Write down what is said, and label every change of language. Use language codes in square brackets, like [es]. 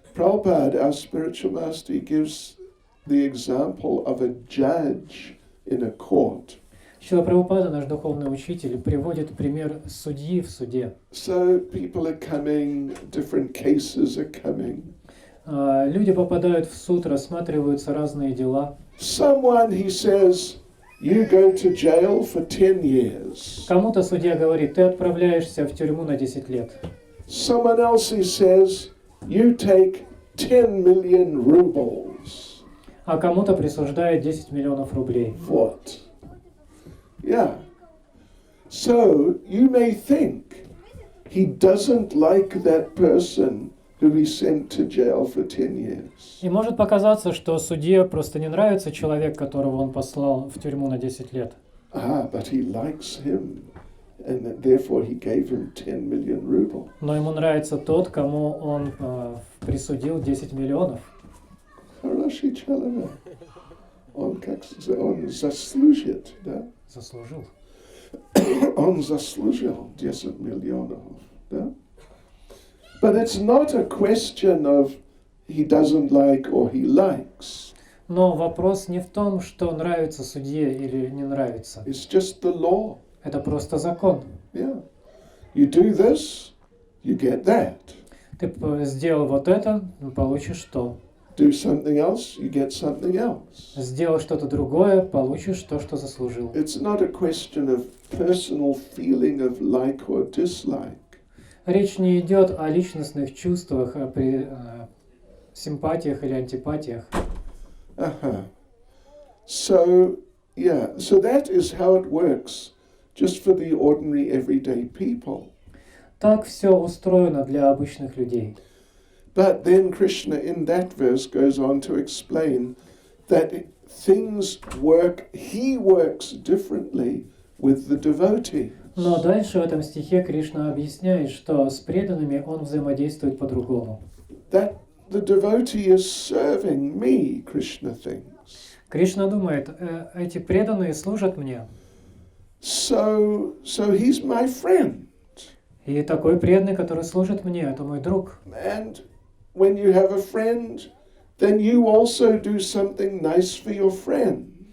[en] Prabhupada, our spiritual master, he gives the example of a judge in a court. [ru] Шрила Прабхупада, наш духовный учитель, приводит пример судьи в суде. [en] So people are coming, different cases are coming. [ru] Люди попадают в суд, рассматриваются разные дела. [en] Someone, he says, you go to jail for 10 years. [ru] Кому-то судья говорит, ты отправляешься в тюрьму на 10 лет. [en] Someone else, he says, you take 10 million rubles. [ru] А кому-то присуждает 10 миллионов рублей. [en] What? Yeah. So you may think he doesn't like that person who he sent to jail for 10 years. [ru] И может показаться, что судье просто не нравится человек, которого он послал в тюрьму на 10 лет. [en] But he likes him, and therefore he gave him 10 million rubles. [ru] Но ему нравится тот, кому он присудил 10 миллионов. Хороший человек. Он заслужит, да? Заслужил. Он заслужил 10 миллионов, да? [en] But it's not a question of he doesn't like or he likes. [ru] Но вопрос не в том, что нравится судье или не нравится. [en] It's just the law. [ru] Это просто закон. [en] Yeah. You do this, you get that. [ru] Ты сделал вот это, получишь то. [en] Do something else, you get something else. [ru] Сделал что-то другое, получишь то, что заслужил. [en] It's not a question of personal feeling of like or dislike. [ru] Речь не идет о личностных чувствах, при симпатиях или антипатиях. [en] So that is how it works, just for the ordinary everyday people. [ru] Так все устроено для обычных людей. [en] But then Krishna in that verse goes on to explain that things work, he works differently with the devotee. [ru] Но дальше в этом стихе Кришна объясняет, что с преданными он взаимодействует по-другому. [en] That the devotee is serving me, Krishna thinks. [ru] Кришна думает, эти преданные служат мне. [en] So he's my friend. [ru] И такой преданный, который служит мне, это мой друг. [en] And when you have a friend, then you also do something nice for your friend.